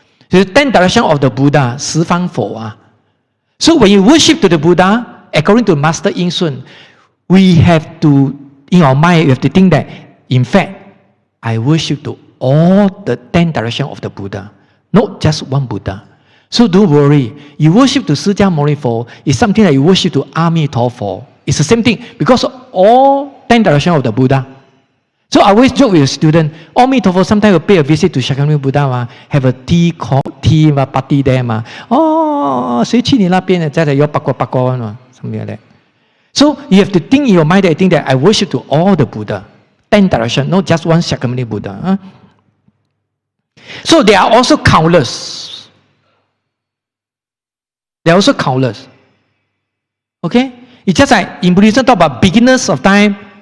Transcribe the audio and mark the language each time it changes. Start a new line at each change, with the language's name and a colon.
English: So the 10 direction of the Buddha, 十方佛啊. So when you worship to the Buddha, according to Master Yin Sun, we have to, in our mind, we have to think that, in fact, I worship to all the 10 direction of the Buddha, not just one Buddha. So don't worry. You worship to释迦牟尼佛is something that you worship to Amitofo. It's the same thing because all 10 direction of the Buddha. So I always joke with a student, Amitofo sometimes will pay a visit to Shakyamuni Buddha, have a tea party there.
Chinese: Oh, 谁去你那边的？在那有八卦
English: something like that. So you have to think in your mind that I think that I worship to all the Buddha, 10 direction, not just one Shakyamuni Buddha. So they are also countless. They are also countless. Okay? It's just like in Buddhism talk about beginners of time.